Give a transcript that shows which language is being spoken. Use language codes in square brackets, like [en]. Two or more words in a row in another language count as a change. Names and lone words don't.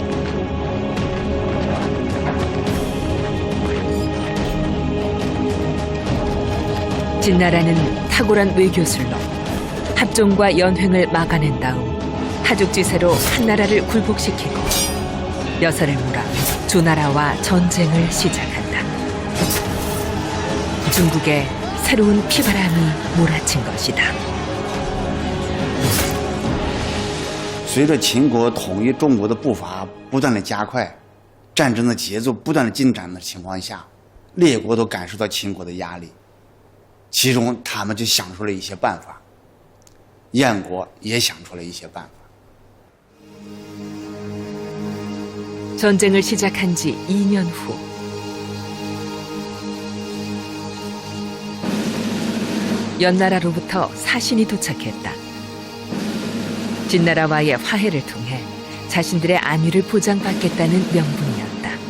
[ko] 진나라는 탁월한 외교술로 합종과 연횡을 막아낸 다음 하죽지세로 한나라를 굴복시키고 여설을 몰아 주나라와 전쟁을 시작한다. 중국에 새로운 피바람이 몰아친 것이다. [zh] 随着秦国统一中国的步伐不断的加快，战争的节奏不断的进展的情况下，列国都感受到秦国的压力，其中他们就想出了一些办法，燕国也想出了一些办法。 [ko] 전쟁을 시작한 지 2년 후 연나라로부터 사신이 도착했다. 진나라와의 화해를 통해 자신들의 안위를 보장받겠다는 명분이었다.